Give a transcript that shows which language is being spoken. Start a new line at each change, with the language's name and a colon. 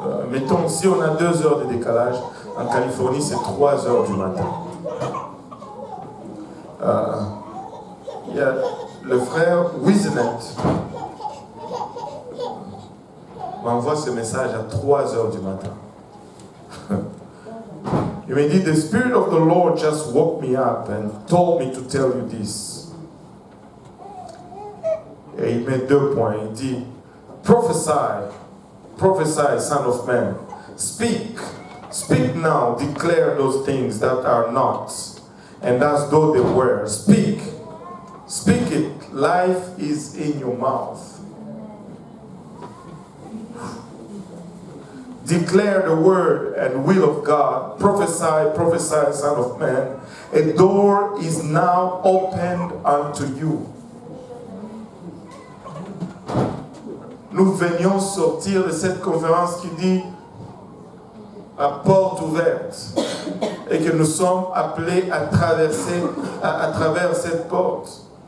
French: Mettons, si on a 2 heures de décalage, en Californie, c'est 3 heures du matin. Il y a le frère Wisenet m'envoie ce message à 3 heures du matin. Il me dit,
English: the Spirit of the Lord just woke me up and told me to tell you this.
French: Et il met 2 points. Il dit,
English: prophesy, son of man. Speak now, declare those things that are not, and as though they were. Speak it. Life is in your mouth. Declare the word and will of God. Prophesy, son of man. A door is now opened unto you.
French: Nous venions sortir de cette conférence qui dit à porte ouverte et que nous sommes appelés à traverser à travers cette porte.